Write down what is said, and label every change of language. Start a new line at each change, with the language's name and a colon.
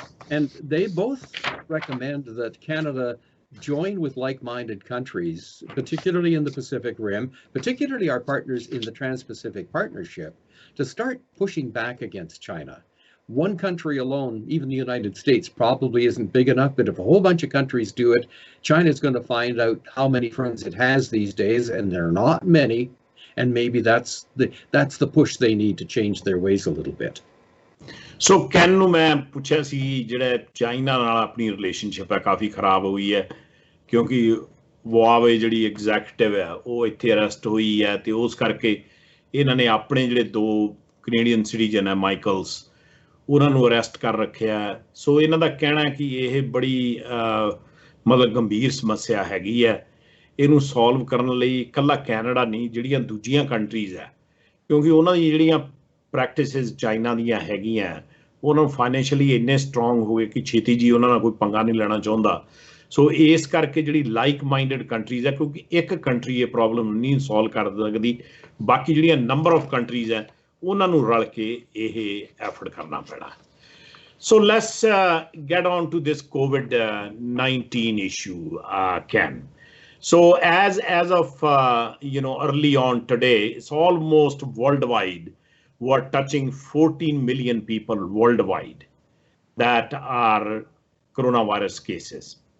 English: And they both recommend that Canada join with like-minded countries, particularly in the Pacific Rim, particularly our partners in the Trans-Pacific Partnership, to start pushing back against China. One country alone, even the United States, probably isn't big enough, but if a whole bunch of countries do it, China's going to find out how many friends it has these days, and they're not many, and maybe that's the push they need to change their ways a little bit.
Punjabi: So can ਨੂੰ ਮੈਂ ਪੁੱਛਿਆ ਸੀ ਜਿਹੜਾ China ਨਾਲ ਆਪਣੀ relationship ਹੈ ਕਾਫੀ ਖਰਾਬ ਹੋਈ ਹੈ ਕਿਉਂਕਿ ਵਾਵੇ ਜਿਹੜੀ ਐਗਜ਼ੈਕਟਿਵ ਹੈ ਉਹ ਇੱਥੇ ਅਰੈਸਟ ਹੋਈ ਹੈ ਤੇ ਉਸ ਕਰਕੇ ਇਹਨਾਂ ਨੇ ਆਪਣੇ ਜਿਹੜੇ ਦੋ ਕੈਨੇਡੀਅਨ ਸਿਟੀਜ਼ਨ ਹੈ ਮਾਈਕਲਸ ਉਹਨਾਂ ਨੂੰ ਅਰੈਸਟ ਕਰ ਰੱਖਿਆ। ਸੋ ਇਹਨਾਂ ਦਾ ਕਹਿਣਾ ਹੈ ਕਿ ਇਹ ਬੜੀ ਮਤਲਬ ਗੰਭੀਰ ਸਮੱਸਿਆ ਹੈਗੀ ਹੈ। ਇਹਨੂੰ ਸੋਲਵ ਕਰਨ ਲਈ ਇਕੱਲਾ ਕੈਨੇਡਾ ਨਹੀਂ, ਜਿਹੜੀਆਂ ਦੂਜੀਆਂ ਕੰਟਰੀਜ਼ ਹੈ, ਕਿਉਂਕਿ ਉਹਨਾਂ ਦੀ ਜਿਹੜੀਆਂ ਪ੍ਰੈਕਟਿਸਿਸ ਚਾਈਨਾ ਦੀਆਂ ਹੈਗੀਆਂ ਉਹਨਾਂ ਨੂੰ ਫਾਈਨੈਂਸ਼ੀਅਲੀ ਇੰਨੇ ਸਟਰੋਂਗ ਹੋ ਗਏ ਕਿ ਛੇਤੀ ਜੀ ਉਹਨਾਂ ਨਾਲ ਕੋਈ ਪੰਗਾ ਨਹੀਂ ਲੈਣਾ ਚਾਹੁੰਦਾ। ਸੋ ਇਸ ਕਰਕੇ ਜਿਹੜੀ
English: like minded countries
Punjabi: ਹੈ, ਕਿਉਂਕਿ ਇੱਕ ਕੰਟਰੀ ਇਹ ਪ੍ਰੋਬਲਮ ਨਹੀਂ ਸੋਲਵ ਕਰ ਸਕਦੀ, ਬਾਕੀ ਜਿਹੜੀਆਂ
English: number of countries
Punjabi: ਹੈ ਉਹਨਾਂ ਨੂੰ ਰਲ ਕੇ ਇਹ ਐਫਰਟ ਕਰਨਾ ਪੈਣਾ।
English: So let's get on to this COVID-19 issue, Ken. So as of early on today, it's almost worldwide. We're touching 14 million people worldwide that are coronavirus cases.